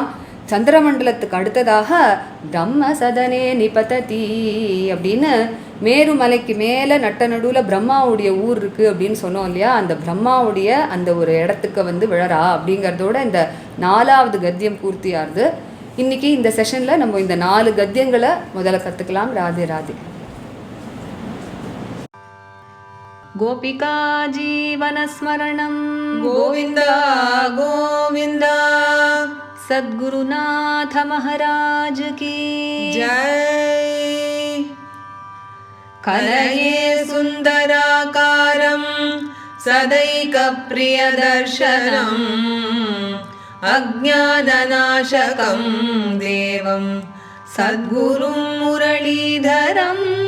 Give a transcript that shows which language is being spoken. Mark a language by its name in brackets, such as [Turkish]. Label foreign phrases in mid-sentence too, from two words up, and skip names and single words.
[Tamil] சந்திரமண்டலத்துக்கு அடுத்ததாக [Sanskrit] ब्रह्म सदने निपतति [Tamil] அப்படின்னு மேருமலைக்கு மேலே நட்ட நடுவில் பிரம்மாவுடைய ஊர் இருக்குது அப்படின்னு சொன்னோம் இல்லையா, அந்த பிரம்மாவுடைய அந்த ஒரு இடத்துக்கு விழறா அப்படிங்கிறதோட இந்த 4வது கத்தியம் பூர்த்தியாகுது. இன்றைக்கி இந்த செஷனில் நம்ம இந்த 4 கத்தியங்களை முதல்ல கற்றுக்கலாம். ராதே ராதே. கோபிகா ஜீவனஸ்மரணம் கோவிந்தா கோவிந்தா. [Hindi] सद्गुरुनाथ महाराज की जय. [Sanskrit] कलये सुन्दराकारं सदैकप्रियदर्शनम् अज्ञाननाशकं देवं सद्गुरुं मुरलीधरं